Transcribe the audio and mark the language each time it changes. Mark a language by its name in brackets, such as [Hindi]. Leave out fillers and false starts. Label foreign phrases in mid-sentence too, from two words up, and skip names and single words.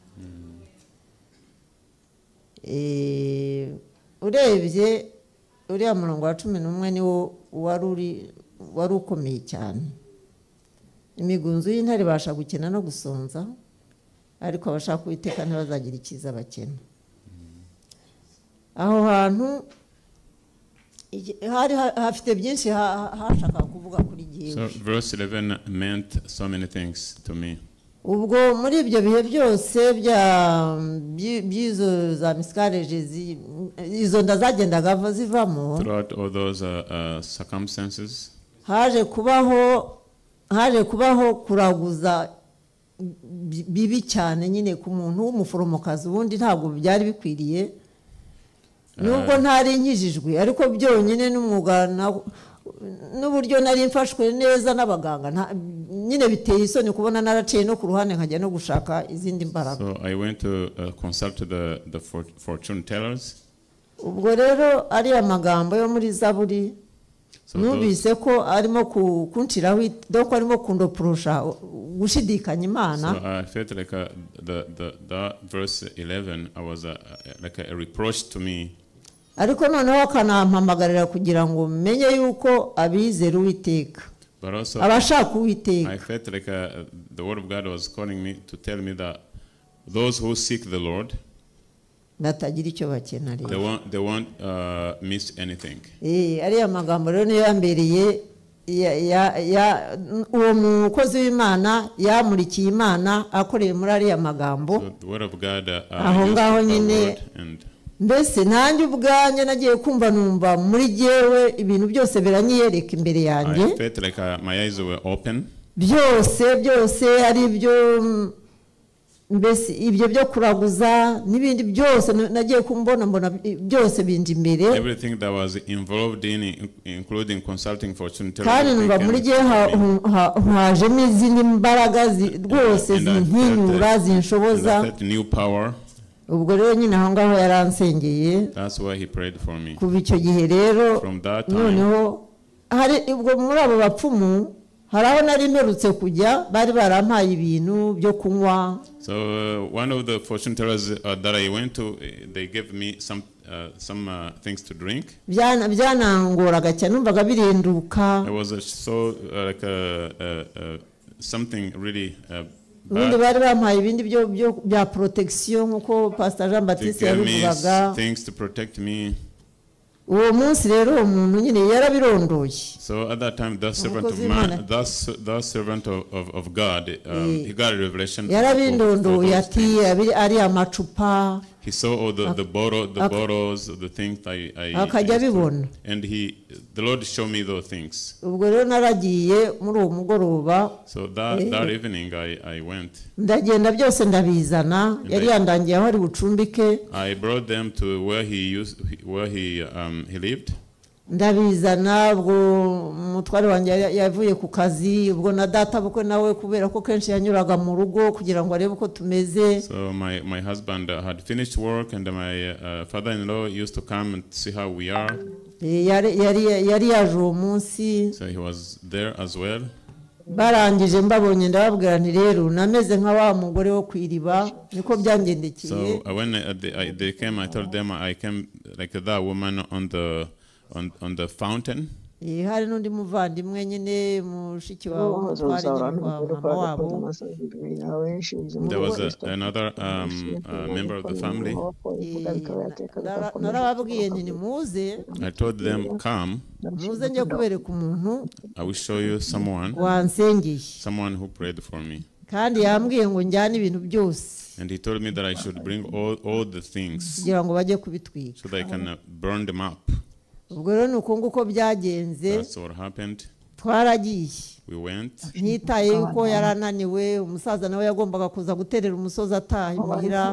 [Kinyarwanda] Urebye uriya murongo wa 11 niwo wari ukomeye cyane. Imigunzu y'intare ibasha gukena no gusonza ariko abashaka Uwiteka ntibazagira icyiza bakena. Aho hantu hari hafite byinshi hashaka kuvuga kuri gihe. [English] So verse 11 meant so many things to me. [Kinyarwanda] Ubwo muri ibyo bihe byose by'izo za miscarriages izo ndazagendaga zivamo. [English] Throughout all those circumstances. [Kinyarwanda] Haje kubaho kuraguza bibi cyane nyine ku muntu w'umuforomokazi ubundi ntabwo byari bikwiriye. Nubwo ntari nkijijwe ariko byonyine n'umwuga n'uburyo nari mfashwe neza n'abaganga nyine biteye isoni kubona naraciye no ku ruhande nkajya no gushaka izindi mbaraga. [English] So I went to consult the fortune tellers. [Kinyarwanda] Ubwo rero ari amagambo yo muri Zaburi nubise ko arimo kunshiraho doko arimo kundoprosha gushidikanya Imana. [English] So I felt like the verse 11 was like a reproach to me. [Kinyarwanda] Ariko noneho akanampamagarira kugira ngo menye yuko abizera Uwiteka. [English] But also [Kinyarwanda] abashaka Uwiteka. [English] I felt like the word of God was calling me to tell me that those who seek the Lord [Kinyarwanda] batagira icyo bakena rero. [English] They won't miss anything. [Kinyarwanda] Ari amagambo rero niyo yambereye uwo mukozi w'Imana yamurikiye Imana akoreye muri ari amagambo. [English] So the word of God [Kinyarwanda] aho ngaho nyine mbese nanjye ubwanye nagiye kumva numva muri jewe ibintu byose biranyiyereka imbere yanjye. [English] I felt like my eyes were open. [Kinyarwanda] byose ari byo mbese ibyo byo kuraguza n'ibindi byose nagiye kumbona byose binje imbere. [English] Everything that was involved in including consulting fortune tellers. [Kinyarwanda] Kandi numva muri gihe hajemo izindi mbaraga rwose zinhinyura zinshoboza. [English] New power. [Kinyarwanda] Ubwo rero nyine aho ngaho yaransengeye. [English] That's why he prayed for me. [Kinyarwanda] Kuva icyo gihe rero noneho hari ubwo muri abo bapfumu hari aho nari mperutse kujya bari barampaye ibintu byo kunywa. [English] So one of the fortune tellers that I went to, they gave me some things to drink. [Kinyarwanda] Byanangoraga cyane numvaga birenduka. [English] It was so like something really [Kinyarwanda] Nundi bari bampaye ibindi bya protection nkuko Pastor Jean Baptiste yabivugaga. [English] Things to protect me. [Kinyarwanda] Uwo munsi rero umuntu nyine yarabirondoye. [English] So at that time the servant of God, he got a revelation. [Kinyarwanda] Yarabindondoye ati ari amacupa [English] He saw all the bottles, the things I and the Lord showed me those things. So that evening I went. I brought them to where he lived. [Kinyarwanda] Ndabizana ubwo mutware wanjye yavuye ku kazi ubwo na data bukwe nawe kubera ko kenshi yanyuraga mu rugo kugira ngo arebe uko tumeze. [English] So my husband had finished work and my father-in-law used to come and see how we are. [Kinyarwanda] Yari yaje uwo munsi. [English] So he was there as well. [Kinyarwanda] Barangije mbabonye ndababwira nti rero nameze nka wa mugore wo kwiriba niko byangendekeye. [English] So when they came, I told them I came like that woman on the fountain. [Kinyarwanda] Hari nundi muvandimwe nyine mushiki wawe mutware mama wabo. [English] There was another member of the family. [Kinyarwanda] Narababwiye nti muze. [English] I told them come. [Kinyarwanda] Muze njye kubereka umuntu. [English] I will show you someone who prayed for me. [Kinyarwanda] Kandi yambwiye ngo njyane ibintu byose. [English] And he told me that I should bring all the things [Kinyarwanda] kugira ngo bajye kubitwika. [English] So that I can burn them up. [Kinyarwanda] Ubwo rero nuko nguko byagenze. [English] That's what happened. [Kinyarwanda] Twaragiye. [English] We went. [Kinyarwanda] Ntitaye ko yarananiwe umusaza nawe yagombaga kuza guterera umusozi ataha imuhira.